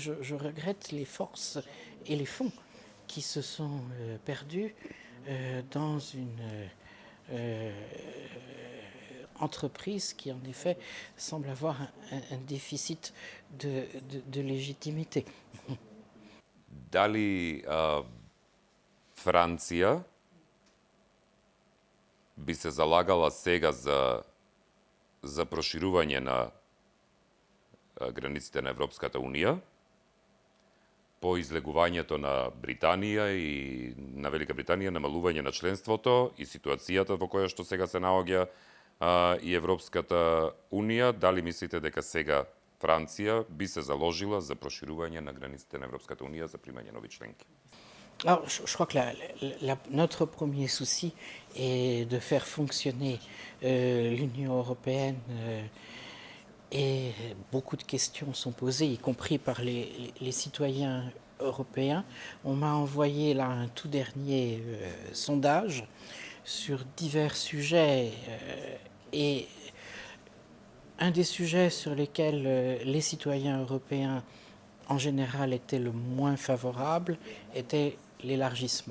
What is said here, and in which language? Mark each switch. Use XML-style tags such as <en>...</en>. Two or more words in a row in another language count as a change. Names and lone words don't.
<fr>Je regrette les forces et les fonds qui se sont perdus dans une entreprise qui, en effet, semble avoir un déficit de légitimité.</fr> <mk>Да ли Франција би се залагала сега за проширување на границите на Европската Унија, по излегувањето на Британија и на Велика Британија, намалување на членството и ситуацијата во која што сега се наоѓа и Европската Унија, дали мислите дека сега Франција би се заложила за проширување на границите на Европската Унија за примање нови членки?</mk> <fr>Alors, je crois que notre premier souci est de faire fonctionner l'Union européenne et beaucoup de questions sont posées, y compris par les citoyens européens. On m'a envoyé là un tout dernier sondage sur divers sujets et un des sujets sur lesquels les citoyens européens en général étaient le moins favorables était l'élargissement.</fr>